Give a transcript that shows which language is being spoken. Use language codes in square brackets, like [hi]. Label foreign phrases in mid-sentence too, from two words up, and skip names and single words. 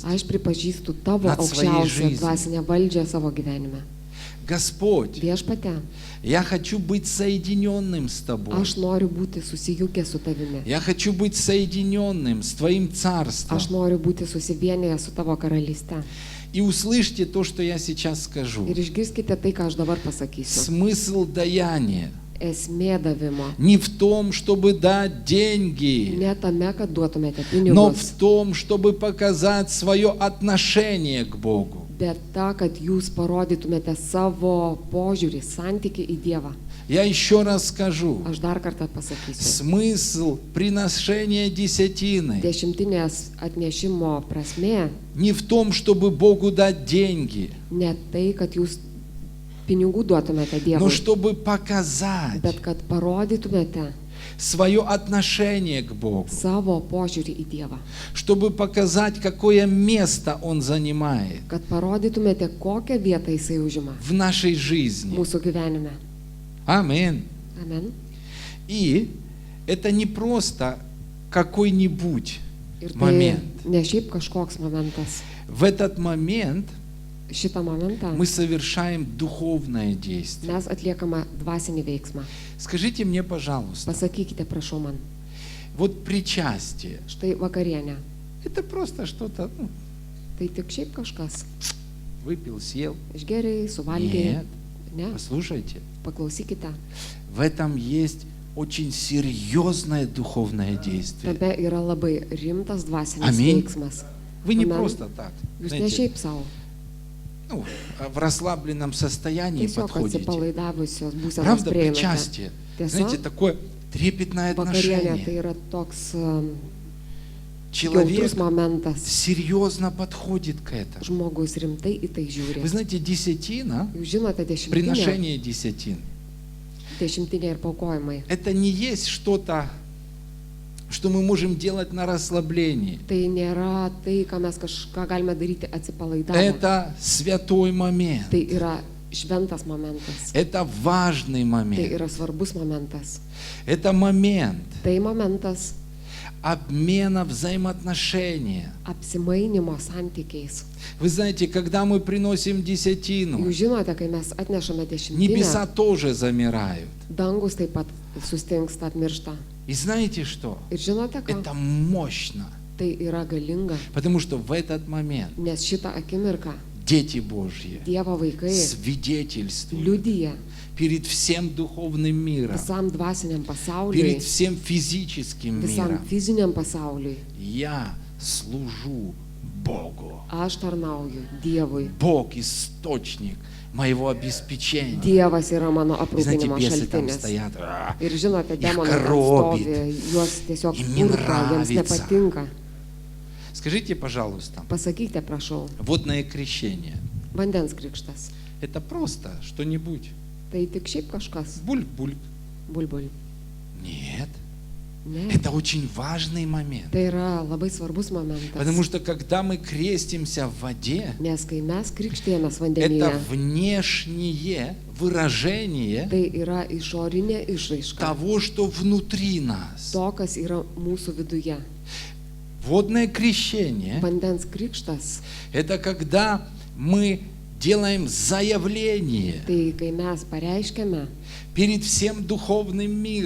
[lt] aš pripažįstu tavo [ru] Над своей [lt] aukščiausią [ru] жизни. [lt] dvasinę valdžią savo gyvenime. [ru] Господь, [lt] Viešpate, [ru] я хочу быть соединенным с Тобой. [lt] aš noriu būti susijungęs su tavimi. [ru] Я хочу быть соединенным с Твоим Царством. [lt] Aš noriu būti susivienijęs su tavo karalyste. [ru] И услышьте то, что я сейчас скажу. [lt] Ir išgirskite tai, ką aš dabar pasakysiu. [ru] Смысл даяния [lt] esmė davimo. [ru] Не в том, чтобы дать деньги, [lt] Ne tame, kad duotumėte [ru] но [lt] pinigus, [ru] в том, чтобы показать свое отношение к Богу. [lt] bet ta, kad jūs parodytumėte savo požiūrį, santyki į Dievą. [ru] Я еще раз скажу, [lt] Aš dar kartą pasakysiu. [ru] смысл приношения десятины [lt] Dešimtinės atnešimo prasmė [ru] не в том, чтобы Богу дать деньги, [lt] ne tai, kad jūs pinigų duotumėte [ru] но [lt] Dievui, [ru] чтобы показать [lt] bet kad parodytumėte [ru] свое отношение к Богу, [lt] savo požiūrį į Dievą. [ru] чтобы показать, какое место Он занимает [lt] Kad parodytumėte, kokią vietą Jisai užima [ru] в нашей жизни. [lt] mūsų gyvenime. [ru] Аминь. [lt] Amen. [ru] И это не просто какой-нибудь [lt] Ir tai [ru] момент. [lt] ne šiaip kažkoks momentas. [ru] В этот момент [lt] Šitą momentą [ru] мы совершаем духовное действие. [lt] mes atliekame dvasinį veiksmą. [ru] Скажите мне, пожалуйста, [lt] Pasakykite, prašau man, [ru] вот причастие, [lt] štai vakarienė. [ru] это просто что-то, [lt] Tai tik šiaip kažkas. [ru] выпил, съел. [lt] Išgeriai, suvalgiai. [ru] Нет, [lt] Ne, [ru] послушайте, [lt] paklausykite. [ru] в этом есть очень серьезное духовное действие. [lt] Tame yra labai rimtas dvasinis Amen. veiksmas. [ru] Вы не [lt] Amen. [ru] просто так, [lt] Jūs ne [ru] знаете, [lt] šiaip savo. [ru] в расслабленном состоянии [lt] Tiesiog [ru] подходите. [lt] atsipalaidavusios būsenos [ru] Правда, [lt] prieinate. [ru] причастие, [lt] Tiesa, [ru] знаете, такое трепетное [lt] vakarienė tai [ru] отношение. [lt] yra toks jautrus [ru] Человек [lt] momentas. [ru] серьезно подходит к этому. [lt] Žmogus rimtai į tai žiūri. [ru] Вы знаете, десятина, [lt] Jūs žinote, dešimtinė [ru] приношение десятин, [lt] ir paukojimai. [ru] это не есть что-то, что мы можем делать на расслаблении. [lt] Tai nėra tai, ką mes kažką galime daryti atsipalaidavę. [ru] Это святой момент. [lt] Tai yra šventas momentas. [ru] Это важный [lt] Tai [ru] момент. [lt] yra svarbus momentas. [ru] Это момент [lt] Tai momentas [ru] обмена взаимоотношения. [lt] apsimainimo santykiais. [ru] Вы знаете, когда мы приносим десятину, [lt] Jūs žinote, kai mes atnešame [ru] небеса [lt] dešimtinę, [ru] тоже замирают. [lt] dangus taip pat sustingsta, apmiršta. [ru] И знаете что? [lt] Ir žinote ką? [ru] Это мощно, [lt] Tai yra galinga, [ru] потому что в этот момент [lt] nes šitą akimirką [ru] дети Божьи [lt] Dievo vaikai [ru] свидетельствуют [lt] liudyja [ru] перед всем духовным миром, [lt] visam dvasiniam pasauliui, [ru] перед всем физическим [lt] visam [ru] миром. [lt] fiziniam pasauliui. [ru] Я служу Богу. [lt] Aš tarnauju Dievui. [ru] Бог источник моего обеспечения. [lt] Dievas yra mano [ru] И знаете, [lt] aprūpinimo [ru] бесы там [lt] šaltinis. [ru] стоят. [lt] Ir žinote, [ru] Их [lt] demonai ten [ru] коробит. [lt] stovi, juos tiesiog [ru] Им не [lt] purto, jiems [ru] нравится. [lt] nepatinka. [ru] Скажите, пожалуйста, [lt] Pasakykite, prašau, [ru] водное крещение – [lt] vandens krikštas. [ru] это просто что-нибудь? [lt] Tai tik šiaip kažkas. [ru] Бульк-бульк. [lt] Bulbul. [ru] Нет. [lt] Ne. [ru] Это очень важный момент. [lt] Tai yra labai svarbus momentas. [ru] Потому что когда мы крестимся в воде, [lt] Nes kai mes krikštėjomės [ru] это [lt] vandenyje, [ru] внешнее выражение [lt] tai yra išorinė išraiška [ru] того, что внутри нас. [lt] to, kas yra mūsų viduje. [ru] Водное крещение [lt] Vandens krikštas, – [ru] это когда мы делаем заявление [lt] tai kai mes pareiškiame [ru] перед всем духовным миром,